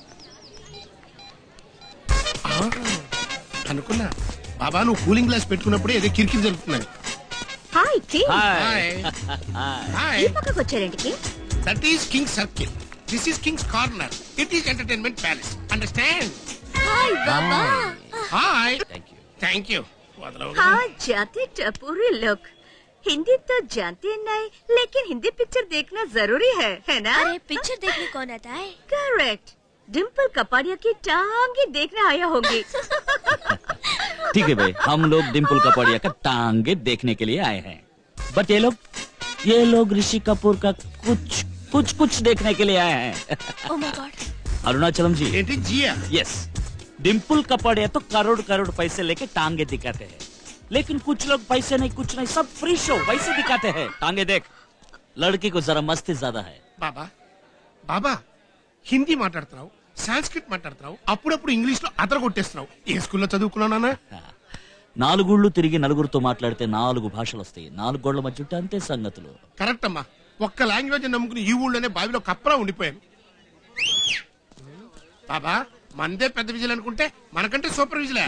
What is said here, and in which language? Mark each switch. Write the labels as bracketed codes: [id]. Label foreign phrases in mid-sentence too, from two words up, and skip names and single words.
[te] అనుకున్నా బాబా నువ్వు కూలింగ్ గ్లాస్ పెట్టుకున్నప్పుడే ఏదో కిరికిరి జరుగుతున్నాయి. హాయ్ కింగ్. హాయ్. ఈ పక్కకు వచ్చారేంటికి? [en] That is King Circle. This is Kings Corner. It is entertainment palace. Understand? [te] హాయ్ బాబా. [en] Hi. Thank you. [hi] हाँ जाते टपूरी लोग. हिंदी तो जानते नहीं, लेकिन हिंदी पिक्चर देखना जरूरी है ना? अरे पिक्चर देखने कौन आता है? करेक्ट. डिम्पल कपाड़िया की टांगे देखने आया होंगे. ठीक है भाई, हम लोग डिम्पल कपाड़िया का टांगे देखने के लिए आए हैं. बट ये लोग ऋषि कपूर का कुछ देखने के लिए आए हैं. [en] Oh my God. [hi] अरुणाचलम जी. [te] ఏంటి జియా? [hi] यस, डिम्पल कपाड़िया तो करोड़ पैसे लेके टांगे दिखाते हैं, लेकिन कुछ लोग पैसे नहीं कुछ नहीं, सब [en] free show [hi] वैसे दिखाते हैं. टांगे देख, लड़की को जरा मस्ती ज्यादा है. [te] బాబా హిందీ మాట్లాడుతున్నావు, సాంస్క్రిట్ మాట్లాడుతున్నావు, అప్పుడప్పుడు ఇంగ్లీష్ లో అదర కొట్టేస్తున్నావు. ఏ స్కూల్లో చదువుకున్నావు నాన్న? 4 ఊళ్ళు తిరిగి నలుగురితో మాట్లాడితే 4 భాషలు వస్తాయి. 4 గోళ్ల మధ్య ఉంటే అంతే సంగతులు. కరెక్ట్ అమ్మా. ఒక్క లాంగ్వేజ్ నమ్ముకుని ఈ ఊళ్ళోనే బావిలో కప్పలా ఉండిపోయాను. బాబా మందే పెద్ద విజయలు అనుకుంటే మనకంటే సూపర్ విజయలే.